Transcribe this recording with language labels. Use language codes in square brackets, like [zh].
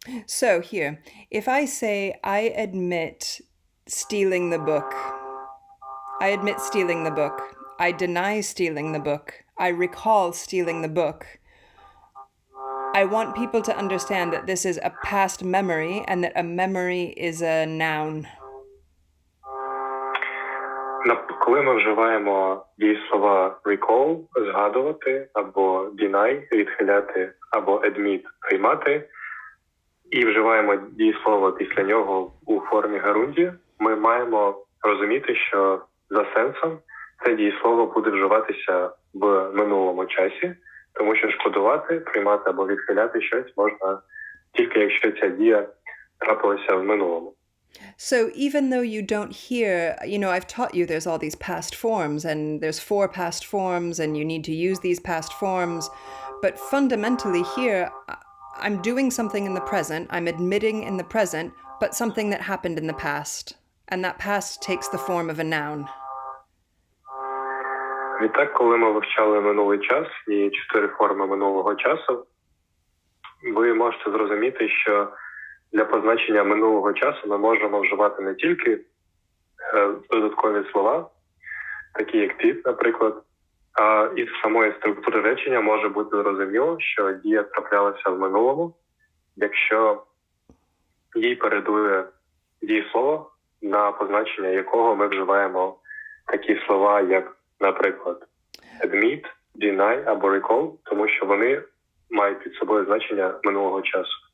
[en] So here, if I say, I admit stealing the book, I admit stealing the book, I deny stealing the book, I recall stealing the book, I want people to understand that this is a past memory and that a memory is a noun. [uk] Коли ми вживаємо дієслова recall, згадувати, або deny, відхиляти, або admit, приймати, і вживаємо дієслово після нього у формі герундії, ми маємо розуміти, що за сенсом це дієслово буде вживатися в минулому часі, тому що шкодувати, приймати або відхиляти щось можна тільки якщо ця дія трапилася в минулому. [en] So even though you don't hear, I've taught you there's all these past forms and there's 4 past forms and you need to use these past forms, but fundamentally here, I'm doing something in the present, I'm admitting in the present, but something that happened in the past. And that past takes the form of a noun. [uk] Відтак, коли ми вивчали минулий час і 4 форми минулого часу, ви можете зрозуміти, що для позначення минулого часу ми можемо вживати не тільки додаткові слова, такі як «ти», наприклад, а із самої структури речення може бути зрозуміло, що дія траплялася в минулому, якщо їй передує дієслово, на позначення якого ми вживаємо такі слова, як, наприклад, admit, deny або recall, тому що вони мають під собою значення минулого часу.